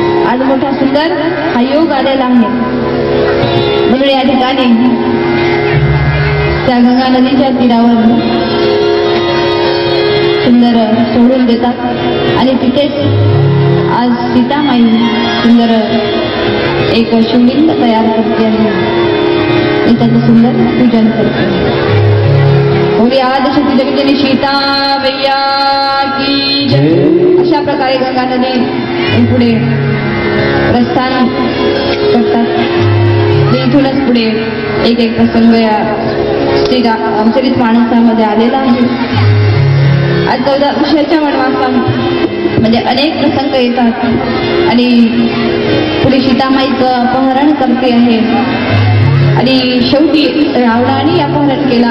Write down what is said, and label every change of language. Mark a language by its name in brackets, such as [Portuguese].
[Marathi] आज मोठा सुंदर हा योग आलेला आहे. म्हणून या ठिकाणी त्या गंगा नदीच्या तीरावर सुंदर सोडून देतात आणि तिथेच आज सीतामाई सुंदर एक शिवलिंग तयार करते आणि त्याचं सुंदर पूजन करते. [Hindi] बोलिए आदि शक्ति जगत जननी सीता मैया की जय. [Marathi] अशा प्रकारे गंगा नदी पुढे प्रस्थान करतात. इथूनच पुढे एक एक प्रसंग या श्री रामचरित मानसामध्ये आलेला आहे. आज 14 वर्षाच्या वनवासामध्ये अनेक प्रसंग येतात आणि पुढे सीतामाईचं अपहरण करते आहे आणि शेवटी रावणाने अपहरण केला.